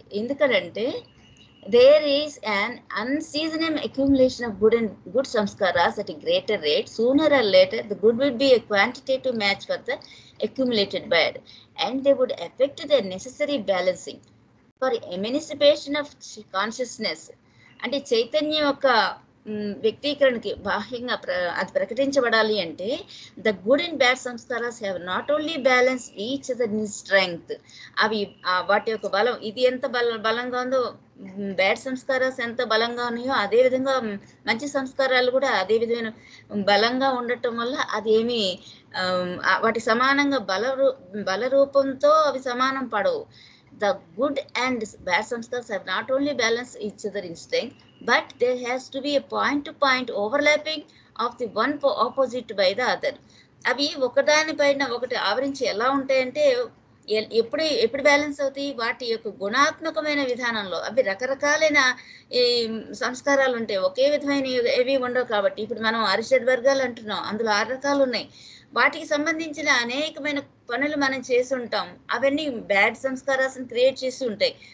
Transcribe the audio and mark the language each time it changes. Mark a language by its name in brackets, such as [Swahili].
[Telugu] ఎందుకంటే [English] there is an unceasing accumulation of good samskaras at a greater rate, sooner or later the good would be a quantitative match for the accumulated bad and they would affect the necessary balancing for emancipation of consciousness. [Telugu] అంటే చైతన్యం యొక్క వ్యక్తీకరణకి బాహ్యంగా అది ప్రకటించబడాలి అంటే [English] The good and bad samskaras have not only balance each other in strength. [Telugu] అవి వాటి యొక్క బలం, ఇది ఎంత బలంగా ఉందో బ్యాడ్ సంస్కారాస్ ఎంత బలంగా ఉన్నాయో అదే విధంగా మంచి సంస్కారాలు కూడా అదే విధమైన బలంగా ఉండటం వల్ల అదేమి వాటి సమానంగా బలరూపంతో అవి సమానం పడవు. [English] The good and bad samskaras have not only balanced each other in strength, but there has to be a point-to-point overlapping of the one opposite by the other. [Telugu] అవి ఒకదానిపైన ఒకటి ఆవరించి ఎలా ఉంటాయంటే ఎప్పుడు బ్యాలెన్స్ అవుతాయి? వాటి యొక్క గుణాత్మకమైన విధానంలో. అవి రకరకాలైన ఈ సంస్కారాలు ఉంటాయి, ఒకే విధమైన ఏవి ఉండవు. కాబట్టి ఇప్పుడు మనం అరిషడ్ వర్గాలు అంటున్నాం, అందులో 6 రకాలు ఉన్నాయి. వాటికి సంబంధించిన అనేకమైన పనులు మనం చేసి ఉంటాం, అవన్నీ బ్యాడ్ సంస్కారాలను క్రియేట్ చేసి ఉంటాయి.